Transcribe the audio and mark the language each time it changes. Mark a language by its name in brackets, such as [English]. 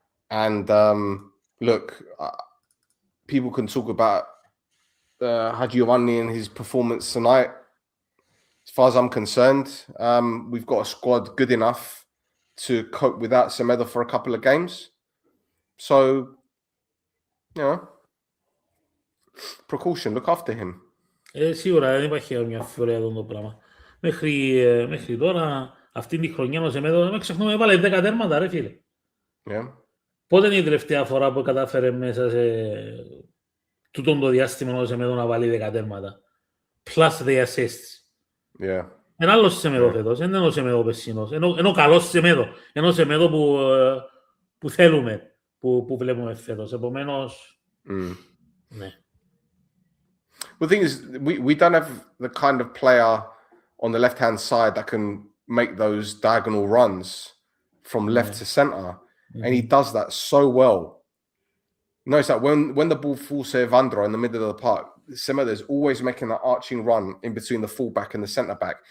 [English] And look, people can talk about Giovanni and his performance tonight. As far as I'm concerned, we've got a squad good enough to cope without Semedo for a couple of games. So, you know, precaution, look after him. [Greek] Σίγουρα δεν υπάρχει μια αμφιβολία αυτό το πράγμα. Μέχρι τώρα, αυτή τη χρονιά ο Σεμέδο, δεν ξεχνούμε, έβαλε 10 τέρματα, ρε φίλε. Πότε είναι η τελευταία φορά που κατάφερε μέσα σε τούτον το διάστημα ο Σεμέδο να βάλει 10 τέρματα. [English] Plus the assists. [Greek] Ένα άλλος Σεμέδο φέτος, δεν είναι ο Σεμέδο πεσσινός. Είναι ο καλός Σεμέδο. Είναι ο Σεμέδο που θέλουμε, που βλέπουμε φέτος. Επομένως, ναι. [English] Well, the thing is, we don't have the kind of player on the left-hand side that can make those diagonal runs from left to center. And he does that so well. Notice that when the ball falls to Evandro in the middle of the park, Semedo is always making that arching run in between the fullback and the centre-back.